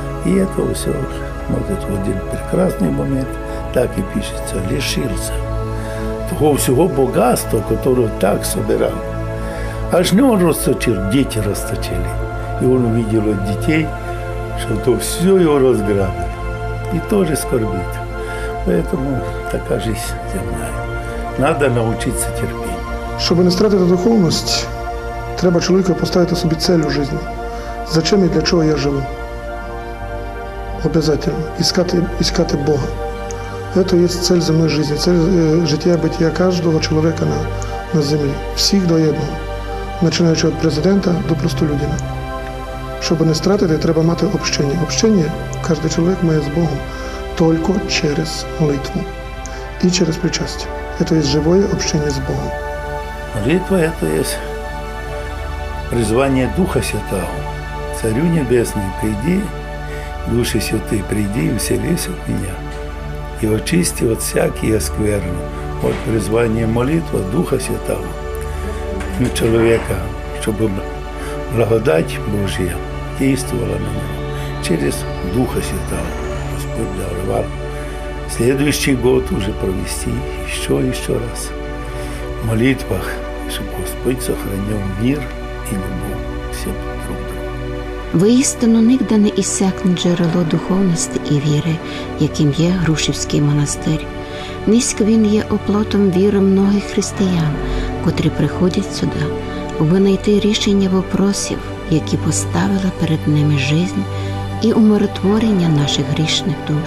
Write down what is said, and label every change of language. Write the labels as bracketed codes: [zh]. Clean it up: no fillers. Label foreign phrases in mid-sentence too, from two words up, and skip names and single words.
[ru] И это все, может, в один прекрасный момент так и пишется, лишился того всего богатства, которое так собирал. Аж не он расточил, дети расточили. И он увидел от детей, что то все его разграбили. И тоже скорбит. Поэтому така жизнь земная. Надо научиться терпению. [uk] Щоб не втратити духовність, треба чоловіку поставити собі цель у житті. Зачем і для чого я живу? [ru] Обязательно. Искать Бога. Это есть цель земной жизни, цель життя-бытия каждого человека [uk] на землі. Всіх до одного. Починаючи від президента до простолюдина. Щоб не втратити, треба мати общення. Общення кожен чоловік має з Богом тільки через молитву і через причастие. [ru] Это есть живое общение с Богом. Молитва – это есть призвание Духа Святого. Царю Небесный, приди, Души Святый, приди и вселись от меня. И очисти от всякие скверны. Вот призвание молитва Духа Святого на человека, чтобы благодать Божья действовала на него через Духа Святого. Господь даровал следующий год уже провести еще раз в молитвах, чтобы Господь сохранил мир и любовь всем друг к другу. [uk] Воістину нігде не іссякне джерело духовності і віри, яким є Грушівський монастир. Низько він є оплотом віри многих християн, котрі приходять сюди, аби знайти рішення вопросів, які поставила перед ними жизнь і умиротворення наших грішних душ.